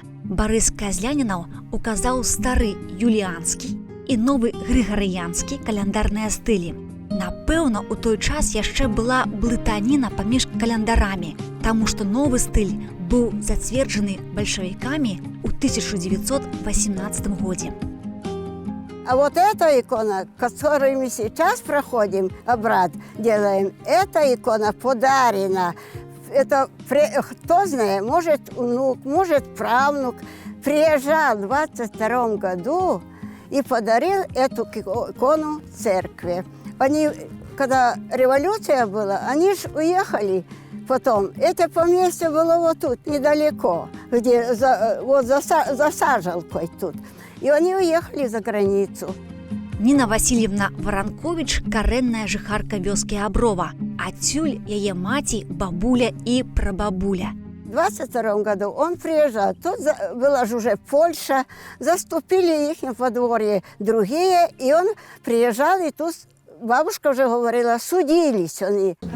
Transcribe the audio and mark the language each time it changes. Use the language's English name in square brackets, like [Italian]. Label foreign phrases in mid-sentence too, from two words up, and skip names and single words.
[Belarusian] Барыс Казлянінаў указаў стары юліанскі і новы грыгарыянскі каляндарныя стылі. Напэўна, у той час яшчэ была блытаніна паміж каляндарамі, таму што новы стыль быў зацверджаны бальшавікамі ў 1918 годзе. [Russian] А вот эта икона, которую мы сейчас проходим, обряд делаем, эта икона подарена. Это, кто знает, может внук, может правнук, приезжал в 22 году и подарил эту икону церкви. Они, когда революция была, они же уехали потом. Это поместье было вот тут, недалеко, где вот за сажалкой тут. И они уехали за границу. [Belarusian] Ніна Васильевна Воронкович – карэнная жыхарка вёскі Аброва. Адсюль яе маці, бабуля і прабабуля. [Russian] В 22 году он приезжал. Тут была же уже Польша, заступили их в подворье другие, и он приезжал, и тут бабушка уже говорила, судились они.